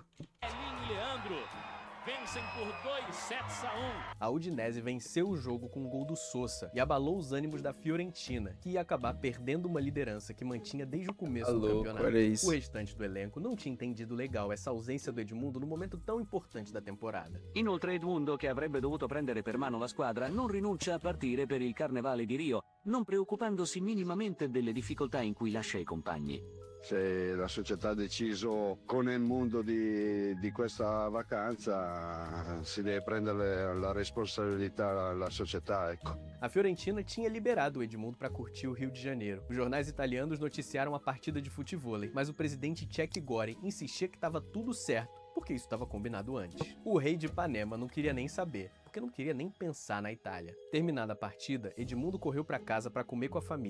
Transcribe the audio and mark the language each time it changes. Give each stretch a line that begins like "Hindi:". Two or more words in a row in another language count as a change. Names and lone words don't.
Portuguese: Elinho e Leandro vencem por 2-1. A Udinese venceu o jogo com um gol do Sosa e abalou os ânimos da Fiorentina, que ia acabar perdendo uma liderança que mantinha desde o começo do campeonato. Olha isso. O restante do elenco não tinha entendido legal essa ausência do Edmundo no momento tão importante da temporada.
Italian: Inoltre Edmundo, che avrebbe dovuto prendere per mano la squadra, non rinuncia a partire per il Carnevale di Rio, non preoccupandosi minimamente delle difficoltà in cui lascia i compagni. Se la società ha deciso con il mondo di questa vacanza, si deve prendere la responsabilità la società, ecco.
Portuguese: A Fiorentina tinha liberado o Edmundo para curtir o Rio de Janeiro. Os jornais italianos noticiaram a partida de futevôlei, mas o presidente Czech Gori insistia que estava tudo certo, porque isso estava combinado antes. O rei de Ipanema não queria nem saber, porque não queria nem pensar na Itália. Terminada a partida, Edmundo correu para casa para comer com a família.